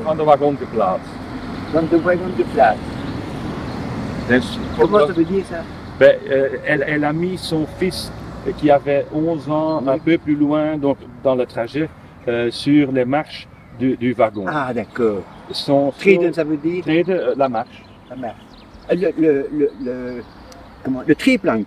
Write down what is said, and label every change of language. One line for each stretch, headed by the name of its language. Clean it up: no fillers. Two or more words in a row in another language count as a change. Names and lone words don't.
Dutch: van de wagon geplaatst. van de wagon geplaatst. Dus,
French: Comment ça veut dire ça? elle a mis son fils qui avait 11 ans un peu plus loin donc, dans le trajet sur les marches du wagon. Ah d'accord.
Dutch: Treden,
French: ça veut dire? Treden, la marche. La marche. Le triplank.